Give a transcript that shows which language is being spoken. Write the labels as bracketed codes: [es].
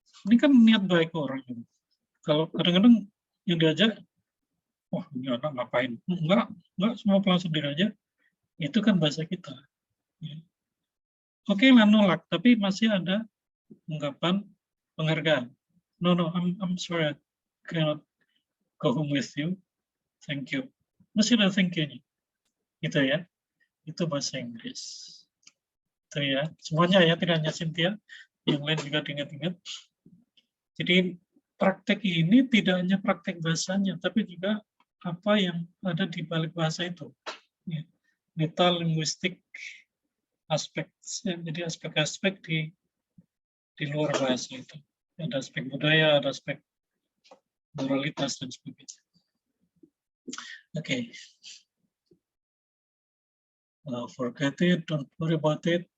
[id] Ini kan niat baik orang. Kalau kadang-kadang yang diajak, wah ini anak ngapain? Enggak semua pulang sendiri aja. Itu kan bahasa kita. Ya. Oke lah nolak, tapi masih ada ungkapan penghargaan. [en] No, I'm sorry, I cannot go home with you. Thank you. [id] Masih ada thank you-nya. Gitu ya. Itu bahasa Inggris. Itu ya. Semuanya ya, tidak hanya Cynthia. Yang lain juga diingat-ingat. Jadi praktek ini tidak hanya praktek bahasanya, tapi juga apa yang ada di balik bahasa itu. Ya. Meta linguistik aspek, ya. Jadi aspek-aspek di luar bahasa itu. Ada aspek budaya, ada aspek moralitas dan sebagainya. Oke. [en] Forget it, don't worry about it.